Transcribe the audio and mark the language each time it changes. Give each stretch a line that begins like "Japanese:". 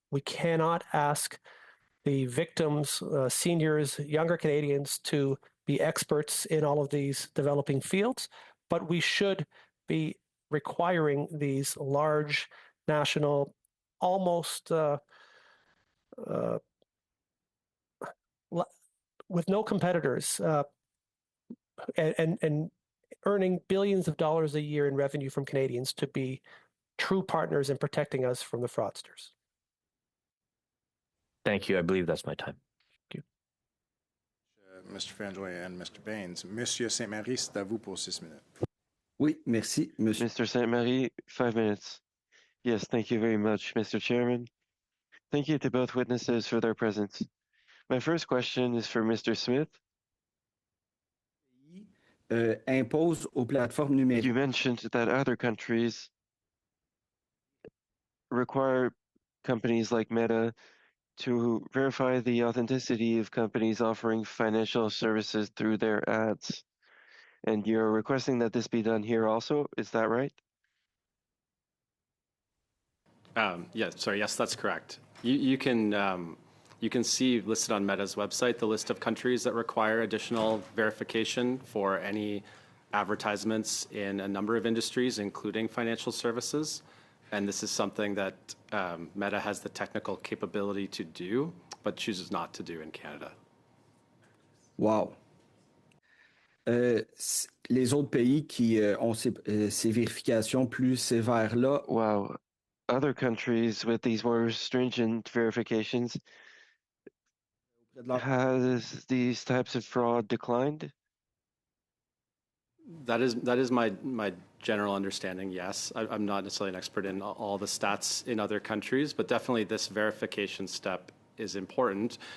English: We cannot ask the victims, seniors, younger Canadians, to be experts in all of these developing fields, but we should be requiring these large national, almost with no competitors, and earning billions of dollars a year in revenue from Canadians, to be true partners in protecting us from the fraudsters. Thank you. I believe that's my time. Thank you. Mr. Fanjoy and Mr. Baines.
French: Monsieur Saint-Marie, c'est à vous pour 6 minutes. Oui, merci, monsieur. Mr. Saint-Marie, 5 minutes.
English: Yes, thank you very much, Mr. Chairman. Thank you to both witnesses for their presence. My first question is for Mr. Smith.
French: Impose aux plateformes numériques.
English: You mentioned that other countries require companies like Meta to verify the authenticity of companies offering financial services through their ads. And you're requesting that this be done here also, is that right? Yes, that's correct. You can see listed on Meta's website the list of countries that require additional verification for any advertisements in a number of industries, including financial services. And this is something that Meta has the technical capability to do, but chooses not to do in Canada. Wow.
French: Les autres pays qui ont ces vérifications plus sévères-là.
English: Wow. Other countries with these more stringent verifications, has these types of fraud declined? That is my general understanding, yes. I'm not necessarily an expert in all the stats in other countries, but definitely this verification step is important.